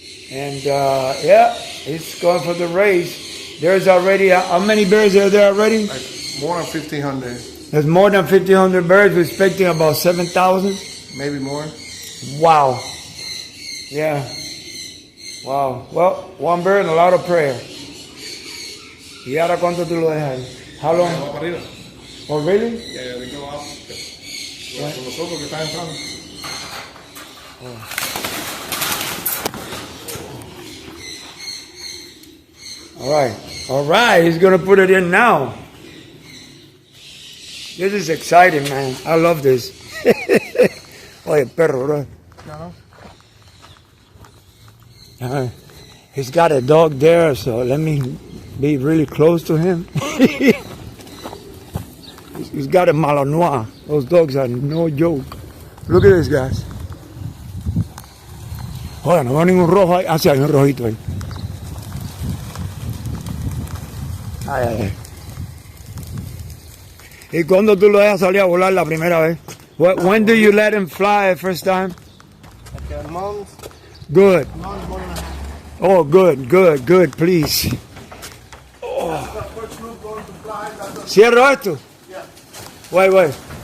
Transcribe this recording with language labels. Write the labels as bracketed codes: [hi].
[en] And yeah, it's going for the race. There's already, how many birds are there already? Like more than 1,500. There's more than 1,500 birds. We're expecting about 7,000. Maybe more. Wow. Yeah. Wow. Well, one bird and a lot of prayer. [es] ¿Y ahora cuánto tú lo dejas ahí? [en] How long? Oh, really? Yeah, they go up. [es] Con los otros que están entrando. [en] All right, he's gonna put it in now. This is exciting, man. I love this. [es] Oye, perro, [en] bro. He's got a dog there, so let me be really close to him. He's got a Malinois. Those dogs are no joke. Look at this, guys. [es] Oye, no veo ningún rojo ahí. Ah, sí, hay un rojito ahí. Ay. ¿Y cuándo tú lo dejas salir a volar la primera vez? [en] When do you let him fly the first time? Like a month. Good. Month, 1.5. Oh, good, please. Oh. [es] ¿Cierro esto? [en] Yeah. Wait.